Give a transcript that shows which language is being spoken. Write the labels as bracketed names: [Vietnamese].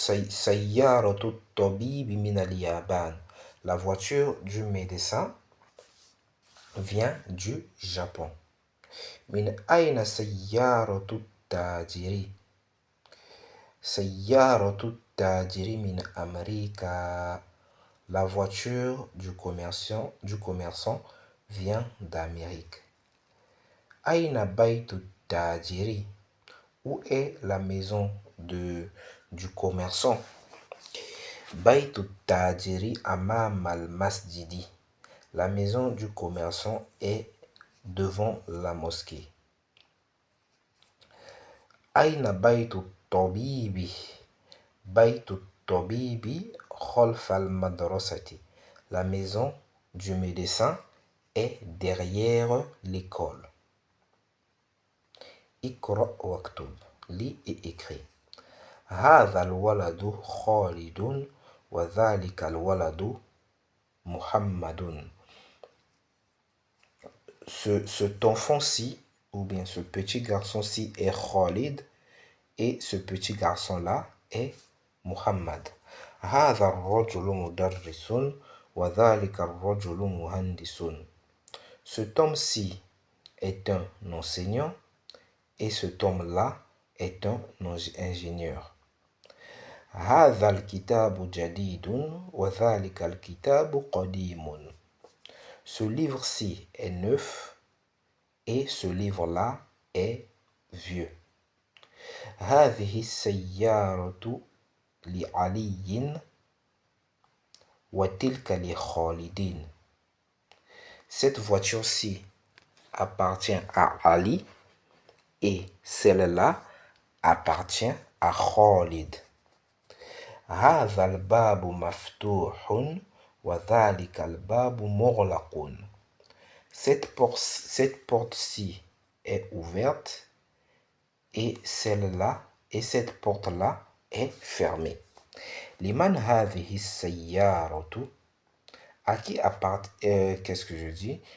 [Arabic] سيارة الطبيب من اليابان. [French] La voiture du médecin vient du Japon. [Arabic] من أين سيارة التاجر؟ سيارة التاجر من أمريكا. [French] La voiture du commerçant vient d'Amérique. [Arabic] أين بيت التاجر? [French] Où est la maison du commerçant? [Arabic] بيت التاجر أمام المسجد. [French] La maison du commerçant est devant la mosquée. [Arabic] أين بيت الطبيب؟ بيت الطبيب خلف المدرسة. [French] La maison du médecin est derrière l'école. [Arabic] Iqra waktub. [French] Lis et écris. [Arabic] هذا الولد خالد وذلك الولد محمد. [French] Cet enfant-ci, ou bien ce petit garçon-ci est Khalid, et ce petit garçon-là est Muhammad. [Arabic] هذا الرجل مدرس وذلك الرجل مهندس. [French] Cet homme-ci est un enseignant et cet homme-là est un ingénieur. [Arabic] هذا الكتاب جديد وذلك الكتاب قديم. [French] Ce livre-ci est neuf et ce livre-là est vieux. [Arabic] هذه السيارة لعلي وتلك لخالد. [French] Cette voiture-ci appartient à Ali et celle-là appartient à Khalid. [Arabic] هذا الباب مفتوح وذلك الباب مغلق. [French] Cette porte-ci est ouverte et celle-là et cette porte-là est fermée. [Arabic] لمن هذه السيارة. [French] À qui appartient qu'est-ce que je dis?